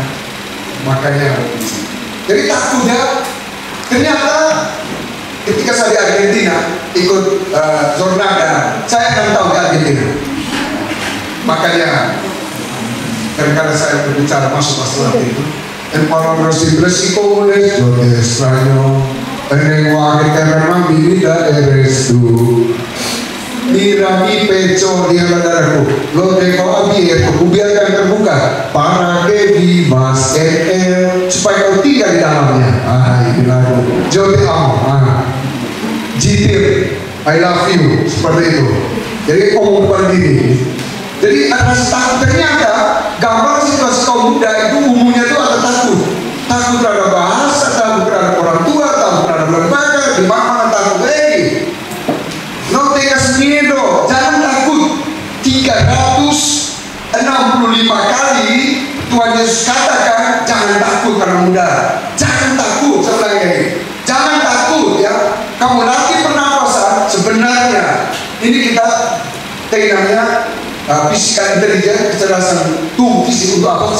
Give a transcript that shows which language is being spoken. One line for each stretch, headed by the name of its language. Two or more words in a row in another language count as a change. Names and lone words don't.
Indonesian: Makanya. Jadi takutnya ternyata ketika saya di Argentina ikut Jornada, saya 6 tahun di Argentina. Makanya kadang-kadang saya berbicara masuk seperti itu.
Spanish: En palabras simples y comunes, yo te extraño. El lenguaje que derrama mi vida eres tú. Mira mi pecho,
Indonesian: dia darahku.
Spanish: Lo dejo abierto,
Indonesian: kubiarkan terbuka,
Spanish: para que vivas en él,
Indonesian: supaya kau tinggal di dalamnya. Itu lagu.
Spanish: Yo te amo. Jitir,
English: I love you,
Indonesian: seperti itu. Jadi omong pada diri. Jadi ada rasa takut. Ternyata gambar situasi kaum muda itu umumnya itu ada takut. Takut terhadap bahasa, takut terhadap orang tua, takut terhadap lembaga, di mana takut.
Spanish: No tengas miedo,
Indonesian: jangan takut. 365 kali Tuhan Yesus katakan jangan takut karena muda. Jangan takut, saya ulangi lagi. Jangan takut ya. Kamu latih pernapasan sebenarnya. Ini kita namanya
English: fisikal intelijen,
Indonesian: kecerdasan tubuh fisik untuk apa?